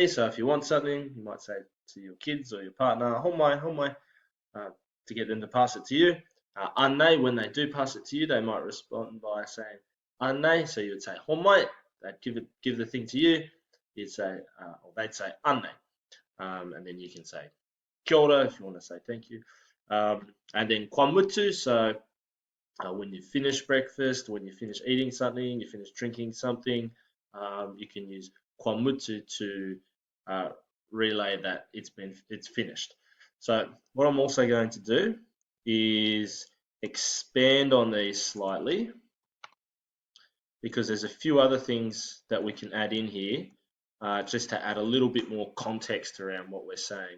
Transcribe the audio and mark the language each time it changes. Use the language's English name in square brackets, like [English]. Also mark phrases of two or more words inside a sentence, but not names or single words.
[English] So if you want something, you might say to your kids or your partner, [Māori] Homai, Homai, [English] to get them to pass it to you. Anei, when they do pass it to you, they might respond by saying Anei. So you would say Homai, they'd give the thing to you. You'd say, or they'd say Anei. And then you can say [Māori] kia ora [English] if you want to say thank you. And then [Māori] kwa mutu, [English] so when you finish breakfast, when you finish eating something, you finish drinking something, you can use [Māori] kwa mutu [English] to relay that it's finished. So what I'm also going to do is expand on these slightly because there's a few other things that we can add in here just to add a little bit more context around what we're saying.